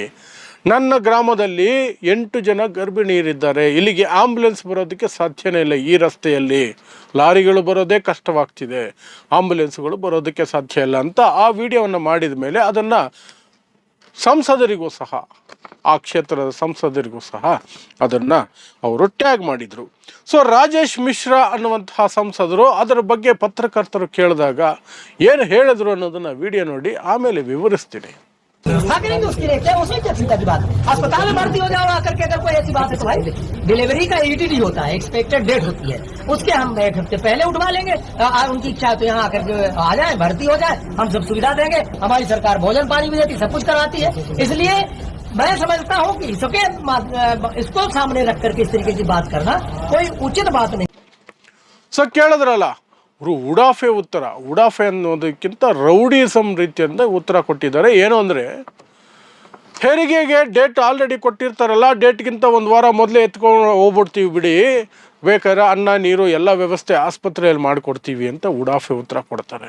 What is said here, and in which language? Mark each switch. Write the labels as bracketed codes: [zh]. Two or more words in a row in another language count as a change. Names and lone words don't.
[kn] ನನ್ನ ಗ್ರಾಮದಲ್ಲಿ 8 ಜನ ಗರ್ಭಿಣಿಯರಿದ್ದಾರೆ, ಇಲ್ಲಿಗೆ ಆಂಬುಲೆನ್ಸ್ ಬರೋದಕ್ಕೆ ಸಾಧ್ಯನೇ ಇಲ್ಲ, ಈ ರಸ್ತೆಯಲ್ಲಿ ಲಾರಿಗಳು ಬರೋದೇ ಕಷ್ಟವಾಗ್ತಿದೆ, ಆಂಬುಲೆನ್ಸ್ಗಳು ಬರೋದಕ್ಕೆ ಸಾಧ್ಯ ಇಲ್ಲ ಅಂತ ಆ ವಿಡಿಯೋವನ್ನು ಮಾಡಿದ ಮೇಲೆ ಅದನ್ನು ಸಂಸದರಿಗೂ ಸಹ, ಆ ಕ್ಷೇತ್ರದ ಸಂಸದರಿಗೂ ಸಹ ಅದನ್ನು ಅವರು ಟ್ಯಾಗ್ ಮಾಡಿದರು. ಸೊ ರಾಜೇಶ್ ಮಿಶ್ರಾ ಅನ್ನುವಂತಹ ಸಂಸದರು ಅದರ ಬಗ್ಗೆ ಪತ್ರಕರ್ತರು ಕೇಳಿದಾಗ ಏನು ಹೇಳಿದ್ರು ಅನ್ನೋದನ್ನು ವಿಡಿಯೋ ನೋಡಿ ಆಮೇಲೆ ವಿವರಿಸ್ತೀನಿ. [hi] उसके लिए क्या, उसमें क्या चिंता की बात है? अस्पताल में भर्ती हो जाओ आकर के, अगर कोई ऐसी बात है तो भाई डिलीवरी का ETD होता है, [en] expected date [hi] होती है, उसके हम 1 हफ्ते पहले उठवा लेंगे। उनकी इच्छा है तो यहाँ आकर के आ जाए, भर्ती हो जाए, हम सब सुविधा देंगे। हमारी सरकार भोजन पानी भी देती, सब कुछ कराती है। इसलिए मैं समझता हूँ कि इसको सामने रख करके इस तरीके की बात करना कोई उचित बात नहीं। [kn] ಸೊ ಕೇಳಿದ್ರಲ್ಲ, ಅವರು ಉಡಾಫೆ ಅನ್ನೋದಕ್ಕಿಂತ ರೌಡಿಸಮ್ ರೀತಿಯಿಂದ ಉತ್ತರ ಕೊಟ್ಟಿದ್ದಾರೆ. ಏನು ಅಂದರೆ, ಹೆರಿಗೆಗೆ ಡೇಟ್ ಆಲ್ರೆಡಿ ಕೊಟ್ಟಿರ್ತಾರಲ್ಲ, ಡೇಟ್ಗಿಂತ ಒಂದು ವಾರ ಮೊದಲೇ ಎತ್ಕೊಂಡು ಹೋಗ್ಬಿಡ್ತೀವಿ ಬಿಡಿ, ಬೇಕಾದ್ರೆ ಅನ್ನ ನೀರು ಎಲ್ಲ ವ್ಯವಸ್ಥೆ ಆಸ್ಪತ್ರೆಯಲ್ಲಿ ಮಾಡಿಕೊಡ್ತೀವಿ ಅಂತ ಉಡಾಫೆ ಉತ್ತರ ಕೊಡ್ತಾರೆ.